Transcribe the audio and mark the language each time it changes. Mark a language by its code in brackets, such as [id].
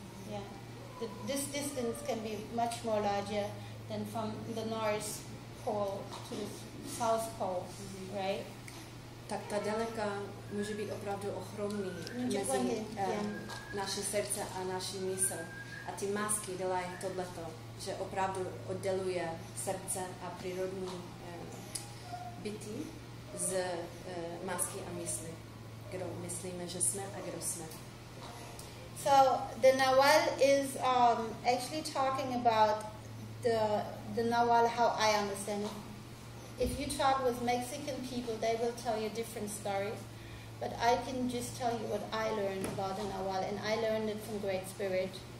[en] Yeah, this distance can be much more larger than from the North Pole to the South Pole, right? [cs] Tak ta daleka může být opravdu ohromný mezi naše srdce a naší mysl. A ty masky dělají tohleto, že opravdu odděluje srdce a přírodní bytí z masky a mysli. Kdo myslíme, že jsme a kdo jsme. [en] So the Nawal is actually talking about the Nawal how I understand it. If you talk with Mexican people, they will tell you a different story. But I can just tell you what I learned about the Nawal, and I learned it from Great Spirit.